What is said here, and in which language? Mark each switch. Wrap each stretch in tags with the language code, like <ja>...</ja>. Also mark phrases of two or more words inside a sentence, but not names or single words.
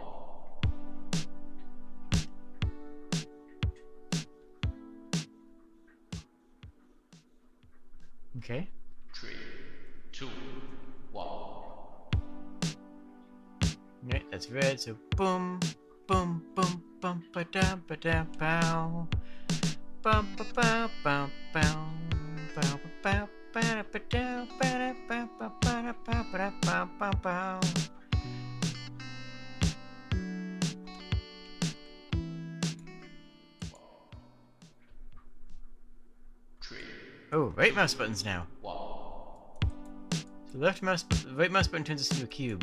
<en>Okay. 3, 2, 1. Right, that's red, so boom, boom, boom, bum, ba da, bow. Bum, ba bow, bow, bow, bow, bow, ba ba da, ba da, ba ba ba da, ba ba bow. Oh, right mouse buttons now. So right mouse button turns us into a cube.</en>